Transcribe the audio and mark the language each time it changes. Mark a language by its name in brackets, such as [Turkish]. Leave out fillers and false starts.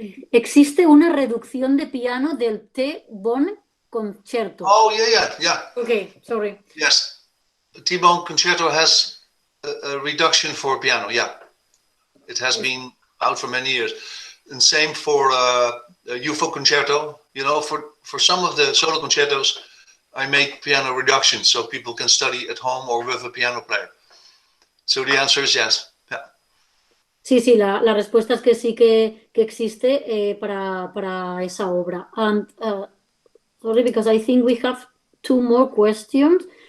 [Spanish] ¿Existe una reducción de piano del T-bone concerto? [English] Oh, yeah. Okay, sorry. Yes, the T-bone concerto has a reduction for piano, yeah. It has been out for many years. And same for UFO concerto. You know, for some of the solo concertos, I make piano reductions so people can study at home or with a piano player. So the answer is yes. Yeah. [Spanish] Sí, la respuesta es que sí que existe para esa obra. [English] And sorry, because I think we have two more questions.